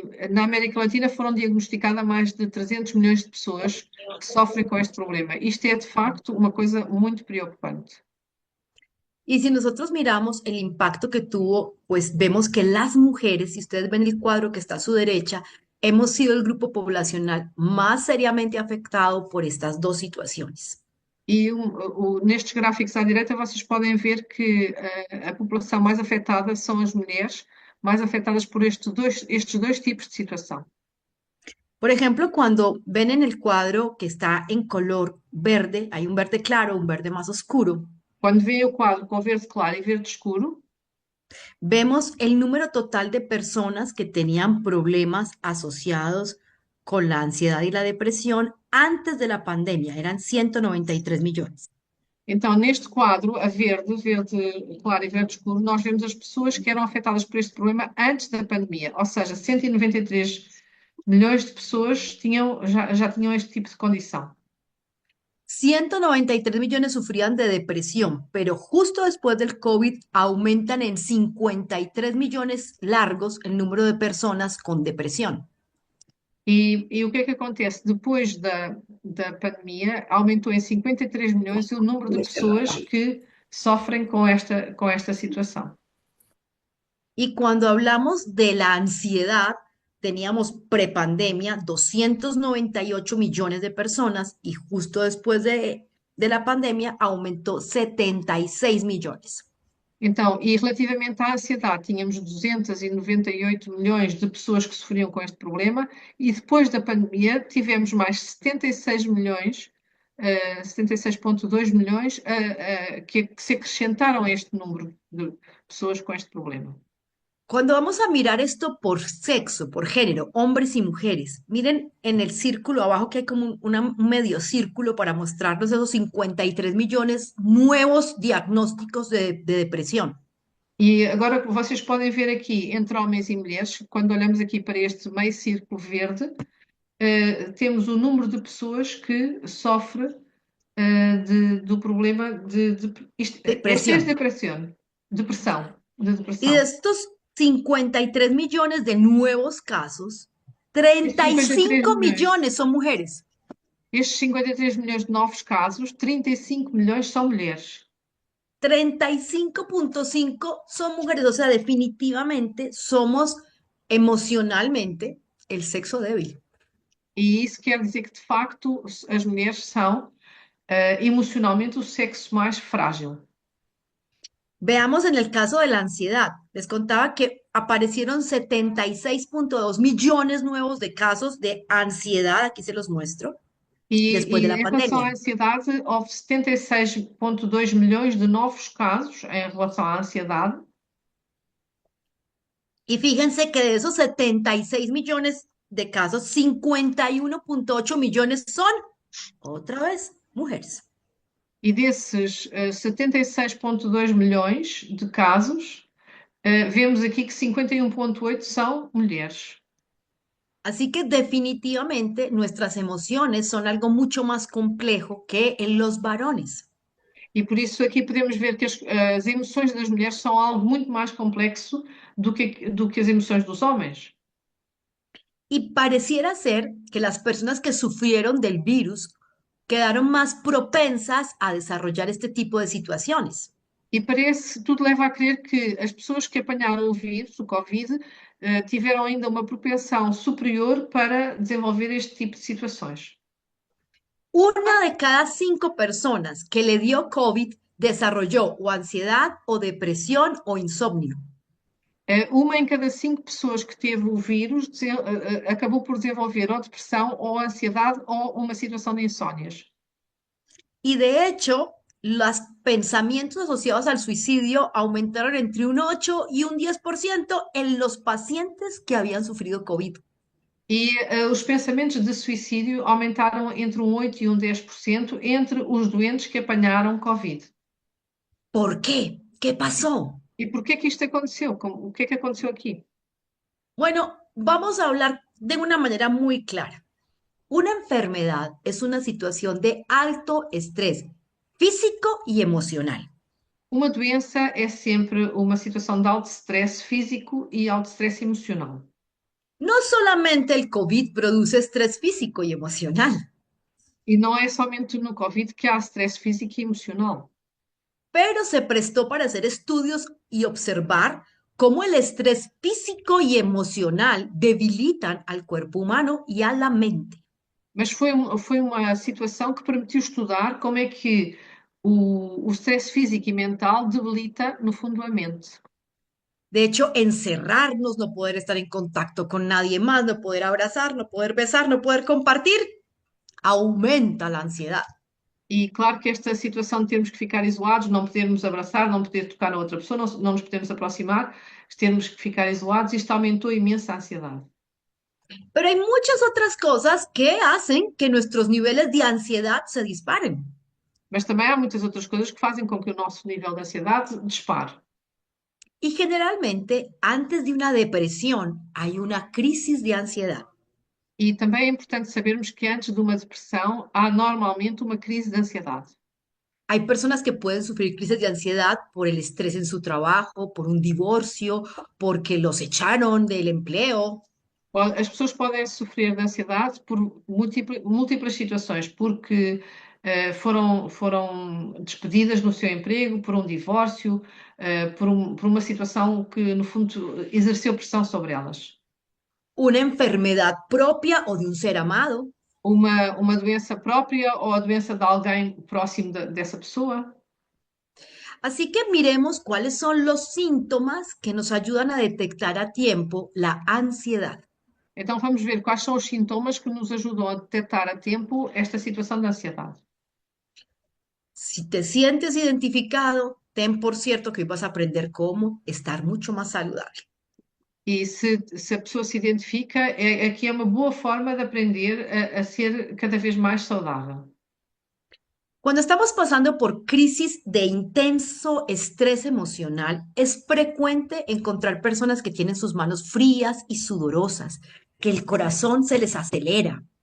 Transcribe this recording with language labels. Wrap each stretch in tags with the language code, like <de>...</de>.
<pt>na América Latina foram diagnosticadas mais de 300 milhões de pessoas que sofrem com este problema. Isto é, de facto, uma coisa muito preocupante.</pt> <es>Y si nosotros miramos el impacto que tuvo, pues vemos que las mujeres, si ustedes ven el cuadro que está a su derecha, hemos sido el grupo poblacional más seriamente afectado por estas dos situaciones.</es> <pt>E nestes gráficos à direita vocês podem ver que a população mais afetada são as mulheres, mais afetadas por estes dois tipos de situação.</pt> <es>Por ejemplo, cuando ven en el cuadro que está en color verde, hay un verde claro, un verde más oscuro,</es> <pt>Quando veem o quadro com verde claro e verde escuro,</pt> <es>vemos el número total de personas que tenían problemas asociados con la ansiedad y la depresión antes de la pandemia. Eran 193 millones.</es> <pt>então neste quadro, a verde claro e verde escuro, nós vemos as pessoas que eram afetadas por este problema antes da pandemia, ou seja, 193 milhões de pessoas já tinham este tipo de condição.</pt> <es>193 millones sufrían de depresión, pero justo después del COVID aumentan en 53 millones largos el número de personas con depresión.</es> <pt>E o que acontece? Depois da pandemia, aumentou em 53 milhões o número de pessoas que sofrem com esta situação.</pt> <es>Y cuando hablamos de la ansiedad, teníamos prepandemia 298 millones de personas y justo después de la pandemia aumentó 76 millones.</es> <pt>Então, e relativamente à ansiedade, tínhamos 298 milhões de pessoas que sofriam com este problema, e depois da pandemia tivemos mais 76 milhões, 76,2 milhões, que se acrescentaram a este número de pessoas com este problema.</pt> <es>Cuando vamos a mirar esto por sexo, por género, hombres y mujeres, miren en el círculo abajo que hay como un medio círculo para mostrarnos esos 53 millones nuevos diagnósticos de depresión.</es> <pt>E agora vocês podem ver aqui, entre homens e mulheres, quando olhamos aqui para este meio círculo verde, temos o número de pessoas que sofre do problema</pt> <es>Esta es Depresión.</es> <pt>depressão, de</pt> <es>Y</es> <pt>depressão.</pt> <es>de estos 53 millones de nuevos casos, 53 35</es> <pt>milhões.</pt> <es>millones son mujeres.</es> <pt>Estes 53 milhões de novos casos, 35 milhões são mulheres.</pt> <es>35.5 son mujeres, o sea, definitivamente somos emocionalmente el sexo débil.</es> <pt>E isso quer dizer que, de facto, as mulheres são emocionalmente o sexo mais frágil.</pt> <es>Veamos en el caso de la ansiedad. Les contaba que aparecieron 76.2 millones nuevos de casos de ansiedad, aquí se los muestro, después</es> <pt>E</pt> <es>de la</es> <pt>em relação à</pt> <es>pandemia.</es> <pt>ansiedade, houve 76,2 milhões de novos casos em relação à ansiedade.</pt> <es>Y fíjense que de esos 76 millones de casos, 51.8 millones son, otra vez, mujeres.</es> <pt>E desses 76,2 milhões de casos, vemos aqui que 51,8 são mulheres.</pt> <es>Así que definitivamente nuestras emociones son algo mucho más complejo que en los varones.</es> <pt>E por isso aqui podemos ver que as emoções das mulheres são algo muito mais complexo do que as emoções dos homens.</pt> <es>Y pareciera ser que las personas que sufrieron del virus quedaron más propensas a desarrollar este tipo de situaciones.</es> <pt>E parece, tudo leva a crer que as pessoas que apanharam o vírus, o Covid, tiveram ainda uma propensão superior para desenvolver este tipo de situações.</pt> <es>Una de cada 5 personas que le dio COVID desarrolló o ansiedad o depresión o insomnio.</es> <pt>Uma em cada 5 pessoas que teve o vírus acabou por desenvolver ou depressão, ou ansiedade, ou uma situação de insónias.</pt> <es>Y de hecho, los pensamientos asociados al suicidio aumentaron entre un 8 y un 10% en los pacientes que habían sufrido COVID.</es> <pt>E os pensamentos de suicídio aumentaram entre um 8 e um 10% entre os doentes que apanharam Covid.</pt> <es>¿Por qué? ¿Qué pasó?</es> <pt>E porquê que isto aconteceu? O que é que aconteceu aqui?</pt> <es>Bueno, vamos a hablar de una manera muy clara. Una enfermedad es una situación de alto estrés físico y emocional.</es> <pt>Uma doença é sempre uma situação de alto stress físico e alto stress emocional.</pt> <es>No solamente el COVID produce estrés físico y emocional,</es> <pt>E não é somente no Covid que há stress físico e emocional.</pt> <es>pero se prestó para hacer estudios y observar cómo el estrés físico y emocional debilitan al cuerpo humano y a la mente.</es> <pt>Mas foi uma situação que permitiu estudar como é que o stress físico e mental debilita, no fundo, a mente.</pt> <es>De hecho, encerrarnos, no poder estar en contacto con nadie más, no poder abrazar, no poder besar, no poder compartir, aumenta la ansiedad.</es> <pt>E claro que esta situação de termos que ficar isolados, não podermos abraçar, não poder tocar a outra pessoa, não nos podemos aproximar, termos que ficar isolados, isto aumentou imenso a ansiedade.</pt> <es>Pero hay muchas otras cosas que hacen que nuestros niveles de ansiedad se disparen.</es> <pt>Mas também há muitas outras coisas que fazem com que o nosso nível de ansiedade dispare.</pt> <es>Y generalmente, antes de una depresión, hay una crisis de ansiedad.</es> <pt>E também é importante sabermos que antes de uma depressão há normalmente uma crise de ansiedade.</pt> <es>Hay personas que pueden sufrir crisis de ansiedad por el estrés en su trabajo, por un divorcio, porque los echaron del empleo.</es> <pt>As pessoas podem sofrer de ansiedade por múltiplas situações, porque foram despedidas no seu emprego, por um divórcio, por uma situação que, no fundo, exerceu pressão sobre elas.</pt> <es>Una enfermedad propia o de un ser amado.</es> <pt>Uma doença própria ou a doença de alguém próximo dessa pessoa.</pt> <es>Así que miremos cuáles son los síntomas que nos ayudan a detectar a tiempo la ansiedad.</es> <pt>Então vamos ver quais são os sintomas que nos ajudam a detectar a tempo esta situação de ansiedade.</pt> <es>Si te sientes identificado, ten por cierto que hoy vas a aprender cómo estar mucho más saludable.</es> <pt>E se a pessoa se identifica, aqui é uma boa forma de aprender a ser cada vez mais saudável.</pt> <es>Cuando estamos pasando por crisis de intenso estrés emocional, es frecuente encontrar personas que tienen sus manos frías y sudorosas, que el corazón se les acelera.</es>